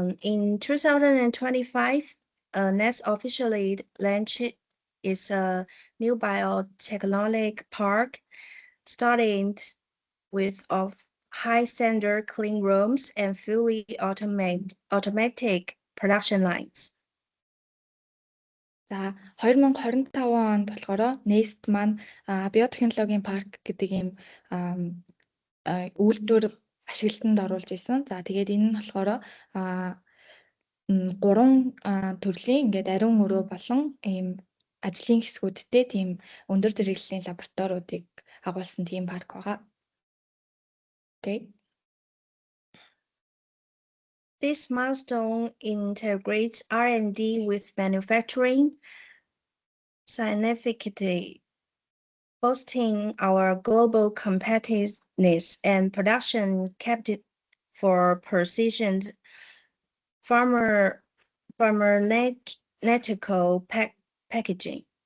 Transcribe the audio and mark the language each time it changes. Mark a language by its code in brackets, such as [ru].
[en] In 2025, Nest officially launched its new biotechnology park, starting with high standard clean rooms and fully automatic production lines. [mn] За 2025 онд болохоор Nest маань биотехнологийн парк гэдэг ийм үйлдвэр ашиглалтанд оруулж исэн. За тэгээд энэ нь болохоор 3 төрлийн ингээд ариун өрөө болон ийм ажлын хэсгүүдтэй тийм өндөр зэрэглэлийн лабораториудыг агуулсан тийм парк байгаа. [en] Okay. This milestone integrates R&D with manufacturing significantly, boosting our global competitiveness and production capacity for precision pharmaceutical packaging.